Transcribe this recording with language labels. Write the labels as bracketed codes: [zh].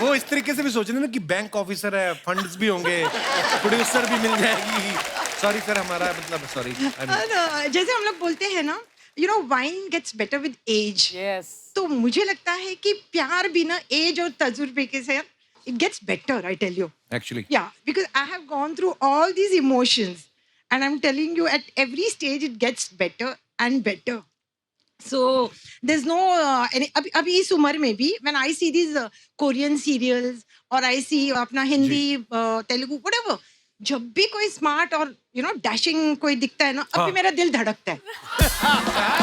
[hi] वो इस तरीके से भी सोच रहे हैं ना कि बैंक ऑफिसर है, फंड्स भी होंगे, प्रोड्यूसर भी मिल जाएगी, सॉरी सर, हमारा मतलब सॉरी। जैसे हम लोग बोलते हैं ना, [en] You know, wine gets better with age. Yes. [hi] तो मुझे लगता है कि प्यार भी ना एज और तजुर्बे के साथ [en] It gets better, I tell you. Actually Yeah, because I have gone through all these emotions, and I'm telling you, at every stage it gets better and better. So there's no [hi] अभी इस उम्र में भी [en] when I see these Korean serials or I see [hi] अपना Hindi Telugu [en] whatever, [hi] जब भी कोई smart और [en] you know dashing [hi] कोई दिखता है ना, अब भी मेरा दिल धड़कता है।